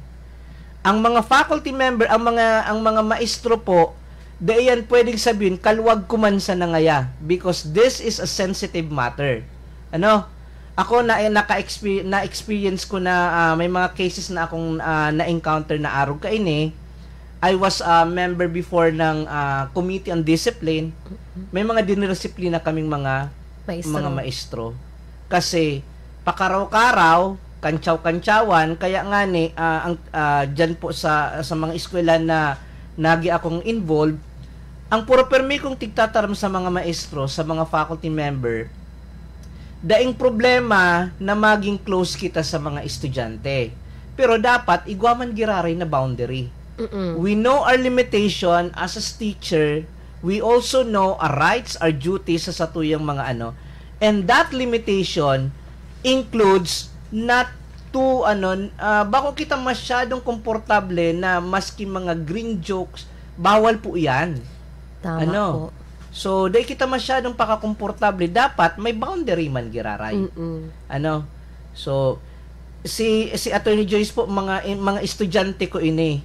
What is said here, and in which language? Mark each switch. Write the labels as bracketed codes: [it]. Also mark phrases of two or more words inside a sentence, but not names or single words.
[bik] Ang mga [en] faculty member, [bik] ang mga maestro po, dahil yan pwedeng sabihin, kalwag kumansa na ngaya, [en] because this is a sensitive matter. [bik] Ako na-experience ko na may mga cases na akong na-encounter na arog kaini. [en] I was a member before ng Committee on Discipline. [bik] May mga dinidisiplina kaming mga maestro. Kasi pakaraw-karaw, kantsaw-kantsawan, kaya nga ni dyan po sa mga eskwela na nagi akong involved, ang puro permi kong tigtataram sa mga maestro, sa mga [en] faculty member, [bik] daing problema na maging close kita sa mga estudyante. Pero dapat igwaman giraray na boundary. [en] We know our limitation as a teacher. We also know our rights, our duties [bik] sa satuyang mga [en] and that limitation includes not to [bik] bako kita masyadong komportable na maski mga [en] green jokes, [bik] bawal po yan. Tama po. So, dahil kita masyadong pakakomportable, dapat may boundary man giraray. So, si Attorney Joyce po, mga estudyante ko ini.